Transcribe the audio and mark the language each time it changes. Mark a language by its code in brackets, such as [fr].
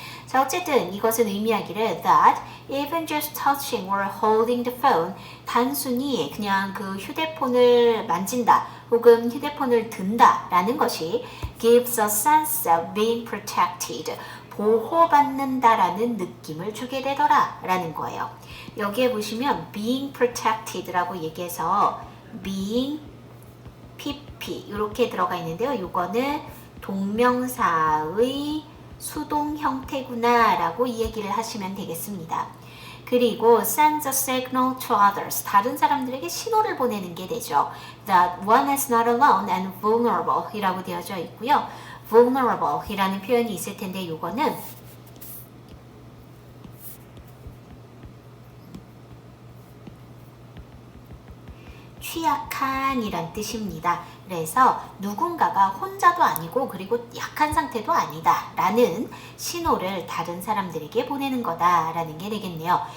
[ko] 자, 어쨌든 이것은 의미하기를 [en] that even just touching or holding the phone, [ko] 단순히 그냥 그 휴대폰을 만진다 혹은 휴대폰을 든다 라는 것이 [en] gives a sense of being protected, [ko] 보호받는다라는 느낌을 주게 되더라 라는 거예요. 여기에 보시면 being protected 라고 얘기해서 being pp 이렇게 들어가 있는데요. 이거는 동명사의 수동 형태구나 라고 이 얘기를 하시면 되겠습니다. [en] 그리고 sends a signal to others. [ko] 다른 사람들에게 신호를 보내는 게 되죠. [en] That one is not alone and vulnerable [ko] 이라고 되어져 있고요. vulnerable 이라는 표현이 있을 텐데 이거는 취약한 이란 뜻입니다. 그래서 누군가가 혼자도 아니고 그리고 약한 상태도 아니다 라는 신호를 다른 사람들에게 보내는 거다 라는 게 되겠네요.